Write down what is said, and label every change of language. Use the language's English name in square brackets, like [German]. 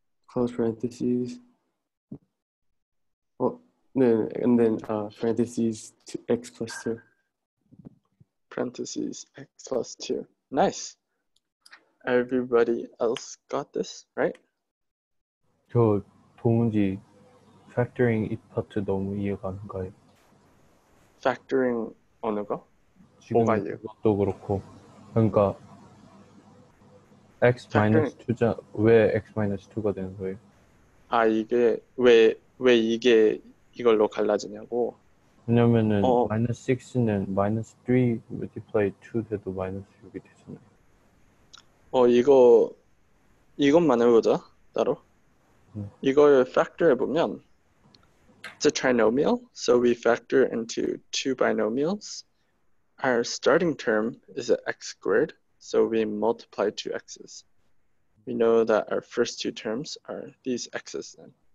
[English] close parentheses, and then parentheses x plus 2. parentheses x plus 2. Nice. Everybody else got this, right? [Korean] 저 도무지 [English] factoring it [Korean] 파트 너무 이해가 안 가요. factoring 어느 거? 지금 뭐가 이유? 그것도 그렇고. 그러니까 x [English] Factoring- [Korean] 2자 왜 x 2가 되는 거예요? 아, 이게 왜 이게 이걸로 갈라지냐고? 왜냐면은 어. -6는 -3 multiply 2 돼도 -6이 되잖아요. 이것만 해보자 따로. 이걸 factor 해보면 [English] it's a trinomial, so we factor into two binomials. Our starting term is an x squared, so we multiply two x's. We know that our first two terms are these x's then.